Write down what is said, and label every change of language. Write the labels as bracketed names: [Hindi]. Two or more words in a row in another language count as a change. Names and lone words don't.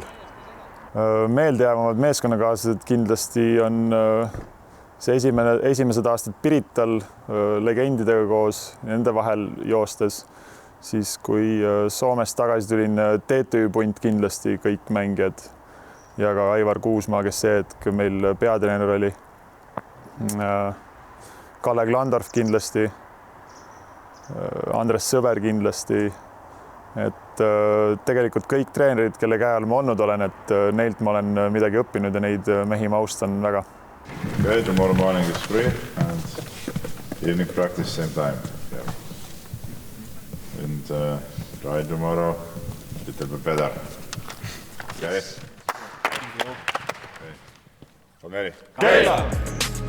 [Estonian] Meeldejäävamad meeskonnakaaslased kindlasti on see esimesed aastad Pirital legendidega koos, nende vahel joostes, siis kui Soomest tagasi tulin, TTÜ-punt kindlasti kõik mängijad ja ka Aivar Kuusmaa, kes see hetk meil peatreener oli. Kalle Klandorf kindlasti, Andres Sõber kindlasti, et tegelikult kõik treenerid, kelle käe all ma olnud olen, et neilt ma olen midagi õppinud ja neid mehi ma austan väga. [English] Okay, tomorrow morning is free and evening practice same time. Yeah. And try tomorrow a little bit better. Okay? Okay. Okay.